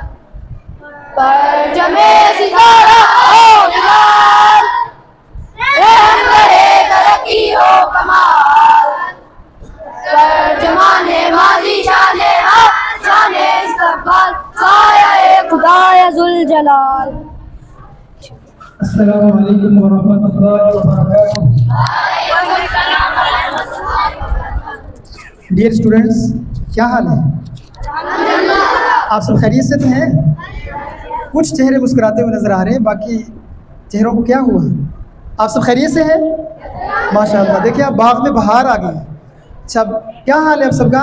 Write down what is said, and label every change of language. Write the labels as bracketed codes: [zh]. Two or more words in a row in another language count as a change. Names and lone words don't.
[ur] پرچمِ ستارہ ہو نگار رہبرِ ترقی ہو کمال ترجمانِ ماضی شانِ حق شانِ استقبال سایۂ خدائے ذوالجلال. [ar] السلام عليكم ورحمة الله وبركاته. [en] Dear students, [ur] کیا حال ہے? آپ سب خیریت سے تو ہیں? کچھ چہرے مسکراتے ہوئے نظر آ رہے ہیں، باقی چہروں کو کیا ہوا? آپ سب خیریت سے ہیں? ماشاءاللہ، دیکھیے آپ باغ میں بہار آ گئی۔ اچھا، کیا حال ہے آپ سب کا?